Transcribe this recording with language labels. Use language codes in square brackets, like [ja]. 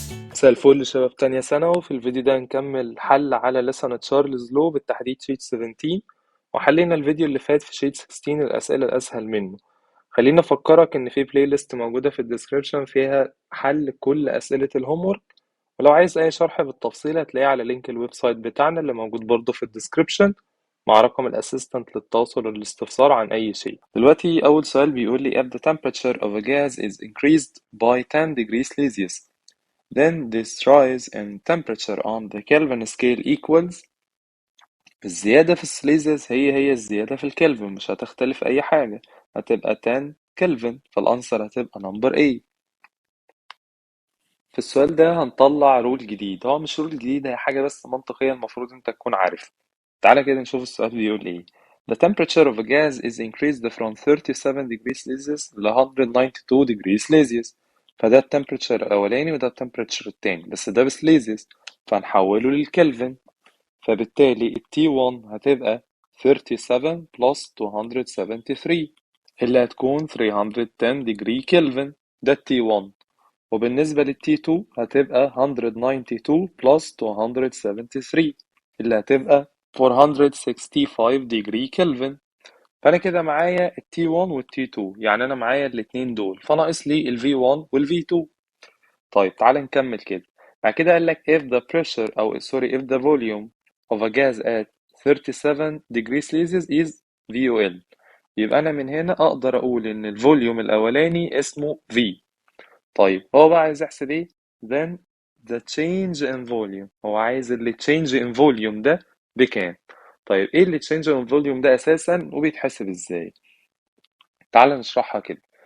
[ar] مساء الفل شباب تانية ثانوي. في الفيديو ده نكمل حل على لسنة تشارلز لو بالتحديد شيت 17، وحلينا الفيديو اللي فات في شيت 16 الأسئلة الأسهل منه. خلينا أفكرك إن في بلاي ليست موجودة في الديسكريبشن فيها حل كل أسئلة الهومورك، ولو عايز أي شرح بالتفصيل هتلاقيه على لينك الويب سايت بتاعنا اللي موجود برضه في الديسكريبشن مع رقم الأسيستنت للتواصل والاستفسار عن أي شيء. دلوقتي أول سؤال بيقول لي [en] if the temperature of a gas is increased by 10 degrees Celsius then this rise in temperature on the Kelvin scale equals. [ar] الزيادة في السليزيوس هي الزيادة في الكلفن، مش هتختلف أي حاجة، هتبقى 10 كلفن، فالأنسر هتبقى نمبر A. في السؤال ده هنطلع رول جديد، هو مش رول جديد، هي حاجة بس منطقية المفروض انت تكون عارف. تعالى كده نشوف السؤال بيقول ايه. [en] The temperature of a gas is increased from 37 degrees Celsius ل 192 degrees Celsius. [ar] فده التمبريتشر الأولاني وده التمبريتشر التاني، بس ده بسليزيوس فهنحوله للكلفن. فبالتالي ال T1 هتبقى 37 plus 273 اللي هتكون 310 degree كلفن، ده ال T1. وبالنسبة لل T2 هتبقى 192 plus 273 اللي هتبقى 465 degree كلفن. فأنا كده معايا ال T1 وال T2، يعني أنا معايا الاتنين دول، فناقص لي ال V1 وال V2. طيب تعال نكمل كده. بعد كده قال لك [en] if the pressure [ar] أو [en] sorry if the volume of a gas at 37 degrees Celsius is VOL. [ar] يبقى أنا من هنا أقدر أقول إن الفوليوم الأولاني اسمه V. طيب هو بقى عايز يحسب إيه؟ [en] then the change in volume، [ar] هو عايز اللي change in volume ده بكام؟ طيب إيه اللي change in volume ده أساسا وبيتحسب إزاي؟ تعال نشرحها كده.